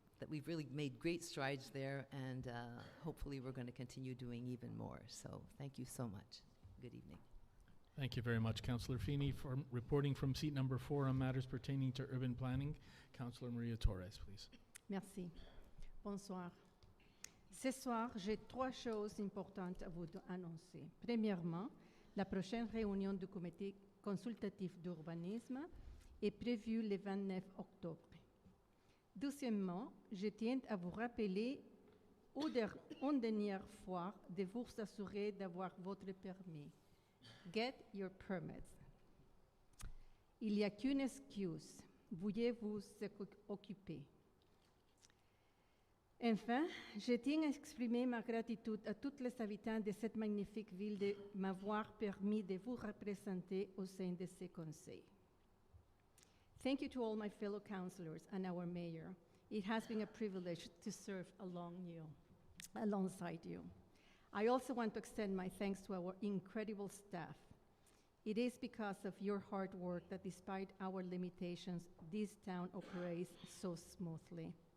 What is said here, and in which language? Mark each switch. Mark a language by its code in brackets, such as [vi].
[en] We've really made great strides there, and hopefully we're going to continue doing even more. So thank you so much. Good evening. Thank you very much, Councillor Feeney. For reporting from seat number 4 on matters pertaining to urban planning, Councillor Maria Torres, please. [fr] Merci. Bonsoir. Ce soir, j'ai 3 choses importantes à vous annoncer. Premièrement, la prochaine réunion du comité consultatif d'urbanisme est prévue le 29 octobre. Deuxièmement, je tiens à vous rappeler une dernière fois de vous assurer d'avoir votre permis. [en] Get your permits. [fr] Il n'y a qu'une excuse. Veuillez vous occuper. Enfin, je tiens à exprimer ma gratitude à tous les habitants de cette magnifique ville de m'avoir permis de vous représenter au sein de ce conseil. [en] Thank you to all my fellow councillors and our mayor. It has been a privilege to serve alongside you. I also want to extend my thanks to our incredible staff. It is because of your hard work that, despite our limitations, this town operates so smoothly.